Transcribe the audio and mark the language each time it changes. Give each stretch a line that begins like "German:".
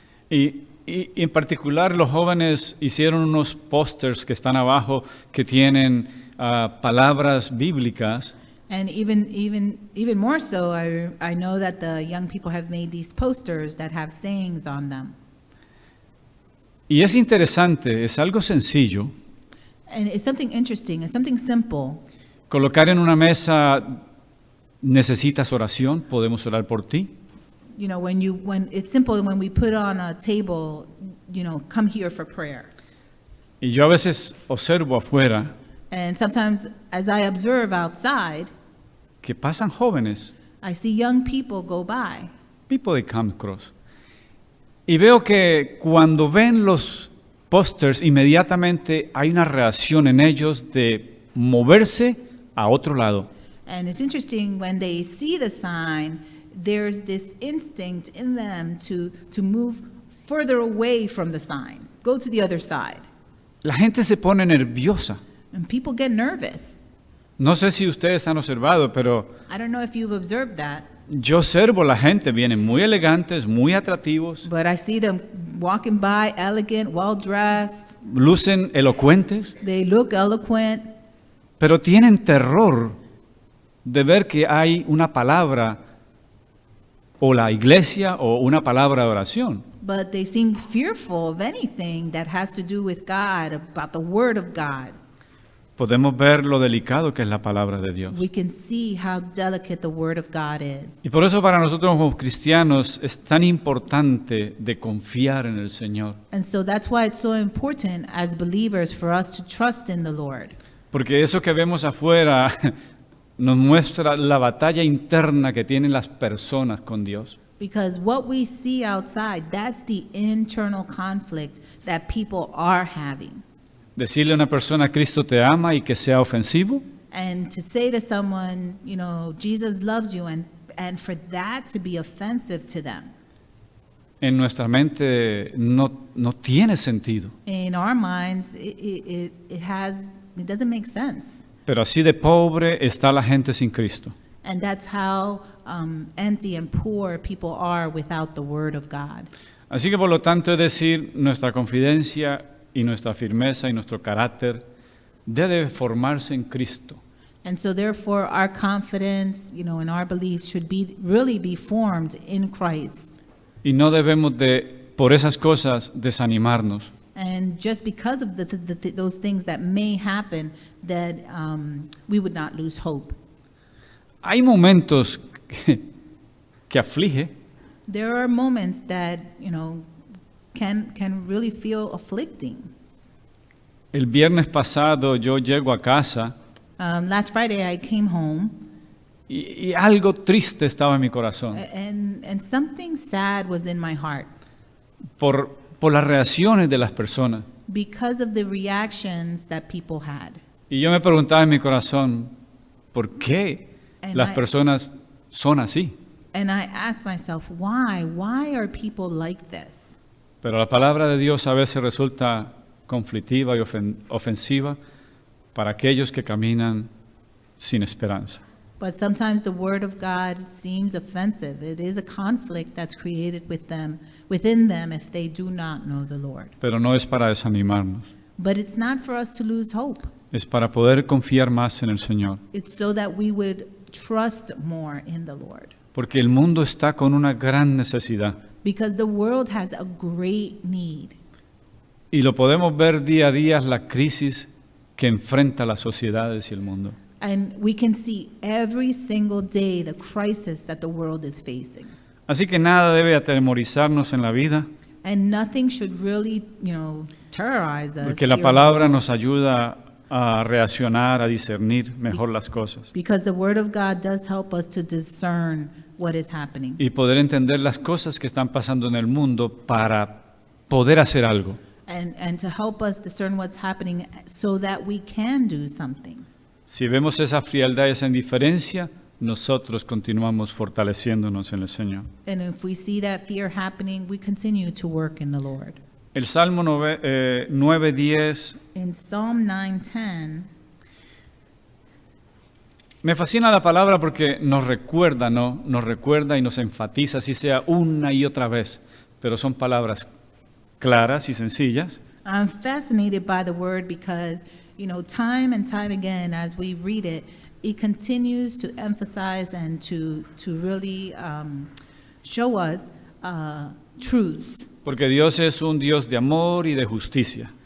Spanish: Y en particular los jóvenes hicieron unos pósters que están abajo que tienen palabras bíblicas.
English: And even more so, I know that the young people have made these posters that have sayings on them.
Spanish: Y es interesante, es algo sencillo.
English: And it's something interesting, it's something simple.
Spanish: Colocar en una mesa, necesitas oración, podemos orar por ti.
English: When it's simple, when we put on a table, come here for prayer.
Spanish: Y yo a veces observo afuera
English: And sometimes as I observe outside,
Spanish: que pasan jóvenes,
English: I see young people go by. people
Spanish: de Camp Cross, y veo que cuando ven los pósters, inmediatamente hay una reacción en ellos de moverse a otro lado.
English: And it's interesting when they see the sign, there's this instinct in them to move further away from the sign, go to the other side.
Spanish: La gente se pone nerviosa.
English: And people get nervous.
Spanish: No sé si ustedes han observado, pero
English: I don't know if you've observed that,
Spanish: yo observo la gente, vienen muy elegantes, muy atractivos,
English: but I see them walking by, elegant, well-dressed.
Spanish: lucen elocuentes,
English: They look eloquent,
Spanish: pero tienen terror de ver que hay una palabra o la iglesia o una palabra de oración.
English: but they seem fearful of anything that has to do with God, about the Word of God.
Spanish: Podemos ver lo delicado que es la palabra de Dios.
English: We can see how delicate the Word of God is.
Spanish: Y por eso para nosotros como cristianos es tan importante de confiar en el Señor.
English: And so that's why it's so important as believers for us to trust in the Lord.
Spanish: Porque eso que vemos afuera nos muestra la batalla interna que tienen las personas con Dios.
English: Because what we see outside, that's the internal conflict that people are having.
Spanish: Decirle a una persona Cristo te ama y que sea ofensivo,
English: And to say to someone, Jesus loves you, and for that to be offensive to them,
Spanish: en nuestra mente no tiene sentido.
English: in our minds, it doesn't make sense.
Spanish: Pero así de pobre está la gente sin Cristo.
English: And that's how empty and poor people are without the Word of God.
Spanish: Así que por lo tanto es decir, nuestra confidencia y nuestra firmeza y nuestro carácter debe formarse en Cristo.
English: And so therefore our confidence, in our beliefs should really be formed in Christ.
Spanish: Y no debemos por esas cosas desanimarnos.
English: And just because of those things that may happen, that we would not lose hope.
Spanish: Hay momentos que aflige,
English: There are moments that, can really feel afflicting.
Spanish: El viernes pasado yo llego a casa
English: Last Friday I came home,
Spanish: y algo triste estaba en mi corazón
English: and something sad was in my heart
Spanish: por las reacciones de las personas.
English: because of the reactions that people had.
Spanish: Y yo me preguntaba en mi corazón, ¿por qué
English: And
Spanish: las
English: I-
Spanish: personas son así?
English: And I asked myself, why? Why are people like this?
Spanish: Pero la palabra de Dios a veces resulta conflictiva y ofensiva para aquellos que caminan sin esperanza.
English: But sometimes the word of God seems offensive. It is a conflict that's created within them if they do not know the Lord.
Spanish: Pero no es para desanimarnos,
English: But it's not for us to lose hope.
Spanish: es para poder confiar más en el Señor.
English: It's so that we would trust more in the Lord.
Spanish: Porque el mundo está con una gran necesidad.
English: Because the world has a great need.
Spanish: Y lo podemos ver día a día, la crisis que enfrenta las sociedades y el mundo.
English: And we can see every single day the crisis that the world is facing.
Spanish: Así que nada debe atemorizarnos en la vida,
English: And nothing should really, terrorize us.
Spanish: Porque la
English: here.
Spanish: palabra nos ayuda a reaccionar, a discernir mejor las cosas
English: Because the Word of God does help us to discern what is happening
Spanish: y poder entender las cosas que están pasando en el mundo para poder hacer algo.
English: and to help us discern what's happening so that we can do something.
Spanish: Si vemos esa frialdad, esa indiferencia, nosotros continuamos fortaleciéndonos en el Señor.
English: And if we see that fear happening, we continue to work in the Lord.
Spanish: El Salmo 9:10
English: In Psalm 9:10,
Spanish: me fascina la palabra porque nos recuerda, ¿no? Nos recuerda y nos enfatiza, así sea una y otra vez, pero son palabras claras y sencillas,
English: I'm fascinated by the Word because, time and time again, as we read it, it continues to emphasize and to really show us truths.
Spanish: porque Dios es un Dios de amor y de justicia.